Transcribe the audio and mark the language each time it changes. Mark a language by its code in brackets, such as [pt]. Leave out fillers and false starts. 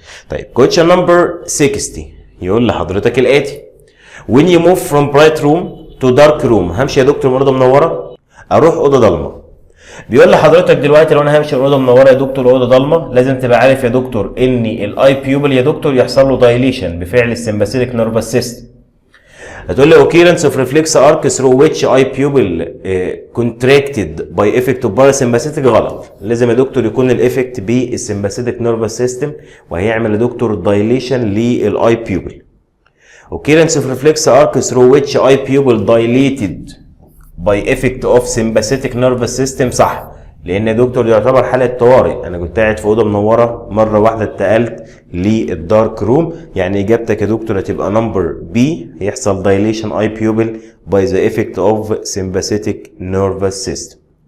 [ar] طيب كويشن نمبر 60 يقول لحضرتك الاتي: [en] when you move from bright room to dark room، [ar] همشي يا دكتور من اوضه منوره اروح اوضه ضلمه. بيقول لحضرتك دلوقتي لو انا همشي من اوضه منوره يا دكتور اوضه ضلمه، لازم تبقى عارف يا دكتور ان الاي بيوبل يا دكتور يحصل له دايليشن بفعل السمباثيك نيرفس سيستم. [en] هتقول لي occurrence of reflex arc through which eye pupil contracted by effect of parasympathetic، غلط. [ar] لازم يا دكتور يكون الافكت بالسمباثيك نيرفس سيستم وهيعمل يا دكتور دايليشن للاي بيوبل. [en] occurrence of reflex arc through which eye pupil dilated by effect of sympathetic nervous system، [ar] صح، لان يا دكتور يعتبر حاله طوارئ، انا كنت قاعد في اوضه منوره مره واحده اتقلت للدارك روم، يعني اجابتك يا دكتور هتبقى نمبر بي، هيحصل [en] dilation eye pupil by the effect of sympathetic nervous system.